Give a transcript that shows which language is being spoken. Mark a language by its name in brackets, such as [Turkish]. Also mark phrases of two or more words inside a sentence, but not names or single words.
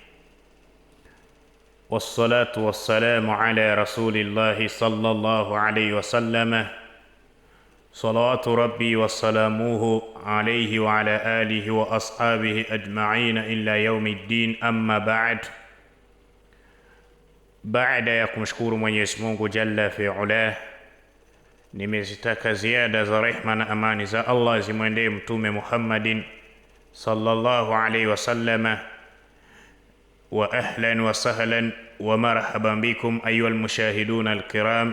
[Arabic] والصلاة والسلام على رسول الله صلى الله عليه وسلم، صلوات ربي وسلامه عليه وعلى آله وأصحابه أجمعين إلى يوم الدين. أما بعد. [Swahili] Baada ya kumshukuru Mwenyezi Mungu [Arabic] جل في علاه, [Swahili] nimezitaka ziada za rehma na amani za Allah zimwendee Mtume Muhammadin [Arabic] صلى الله عليه وسلم. وأهلا وسهلا ومرحبا بكم أيها المشاهدون الكرام.